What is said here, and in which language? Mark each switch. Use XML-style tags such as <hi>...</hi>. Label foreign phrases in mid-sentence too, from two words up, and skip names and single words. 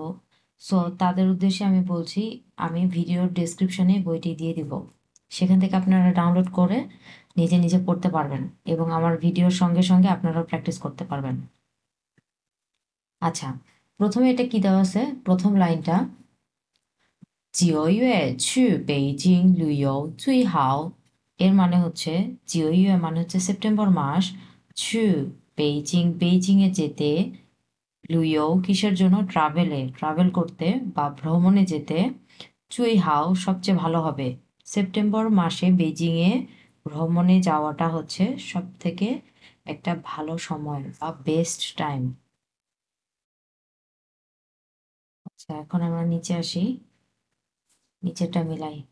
<bn>সো তাদের উদ্দেশ্যে আমি বলছি, আমি ভিডিওর ডেসক্রিপশনে বইটি দিয়ে দিব। সেখান থেকে আপনারা ডাউনলোড করে নিজে নিজে পড়তে পারবেন এবং আমার ভিডিওর সঙ্গে সঙ্গে আপনারাও প্র্যাকটিস করতে পারবেন। আচ্ছা, প্রথমে এটা কি দেওয়া আছে? প্রথম লাইনটা</bn> <zh>9月去北京旅游最好।</zh> <bn>এর মানে হচ্ছে 9月মানে হচ্ছে সেপ্টেম্বর মাস,</bn> <zh>去北京</zh> <bn>যেতে, 旅游 কিসের জন্য? ট্রাভেল করতে বা ভ্রমণে যেতে, 最好 সবচেয়ে ভালো হবে। সেপ্টেম্বর মাসে বেজিংয়ে ভ্রমণে যাওয়াটা হচ্ছে সব থেকে একটা ভালো সময় বা</bn> <en>best time.</en> <bn>আচ্ছা, এখন আমরা নিচে আসি, নিচেরটা মিলাই।</bn>